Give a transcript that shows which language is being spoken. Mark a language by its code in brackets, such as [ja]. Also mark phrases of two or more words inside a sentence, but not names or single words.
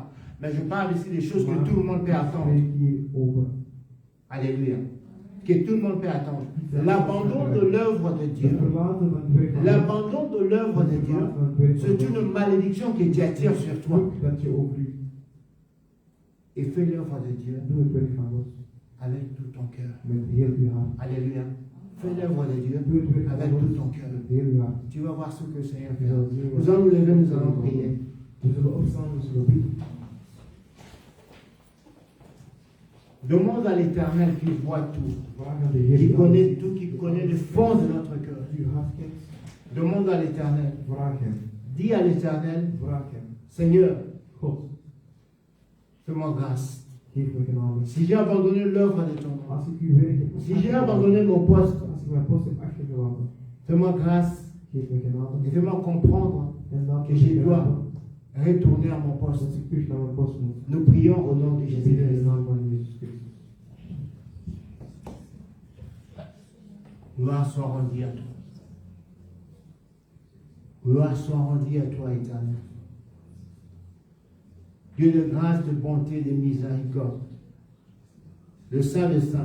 [fr] Mais je parle ici des choses que tout le monde peut attendre. [nl] Ik spreek hier over [fr] Alléluia. Que tout le monde peut attendre. L'abandon de l'œuvre de [nl] het [fr] Dieu. [nl] verlaten van het werk van God. [fr] L'abandon de l'œuvre de Dieu, c'est une malédiction que tu attires sur toi. [nl] Vloek dat je overvliegt. [fr] Et fais l'œuvre de Dieu [nl] Doe het werk van God [fr] avec tout ton cœur. [nl] met heel je hart. [fr] Alléluia. Fais l'œuvre de Dieu [nl] Doe het werk van [fr] avec [nl] God [fr] tout ton cœur. [nl] met heel je hart. [fr] Tu vas voir ce que le Seigneur [nl] Je [fr] fait. [nl] zal zien wat- [fr] Nous allons nous lever, nous allons prier. [nl] We zullen opstaan, we zullen bidden. [fr] Demande à l'Éternel qui voit tout, [nl] Vraag aan de Heer [fr] qui [nl] die [fr] connaît [nl] alles [fr] tout, qui connaît le fond de notre cœur. [nl] ziet, uw hart kent. [fr] Demande à l'Éternel. [nl] Vraag hem. [fr] Dis à l'Éternel, [nl] Vraag hem. [fr] Seigneur, [nl] God, [fr] fais-moi grâce. [nl] geef me genade. [fr] Si j'ai abandonné l'œuvre de ton nom, [nl] Als ik uw werk heb [fr] si j'ai abandonné mon poste, [nl] als ik mijn post heb achtergelaten, [fr] fais-moi grâce [nl] geef me genade. [fr] et fais-moi comprendre [nl] En laat [fr] que [nl] me [fr] je dois [nl] begrijpen [fr] retourner à mon poste. [nl] dat ik terug naar mijn post moet. [fr] Nous prions au nom de [nl] Bidden in de [fr] Jésus-Christ. [nl] naam van Jezus Christus. [fr] Gloire soit rendue à toi. Gloire soit rendue à toi, Éternel. Dieu de grâce, de bonté, de miséricorde. Le Saint des Saints.